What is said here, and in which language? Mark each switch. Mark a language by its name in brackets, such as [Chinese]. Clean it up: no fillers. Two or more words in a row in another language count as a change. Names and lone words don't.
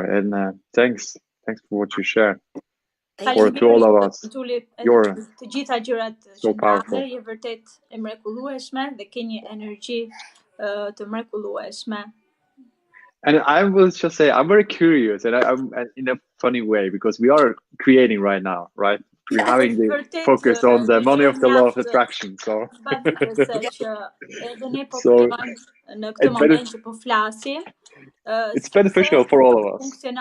[English] And thanks for what you share. For to all of us. You're [Albanian] të gjitha gjërat [English] so që powerful. [Albanian] Je vërtet e mrekullueshme dhe ke një energji të mrekullueshme. [English] And I will just say, I'm very curious, and I'm in a funny way, because we are creating right now, right? We're having the focus on the money of the law of attraction. So, it's beneficial for all of us.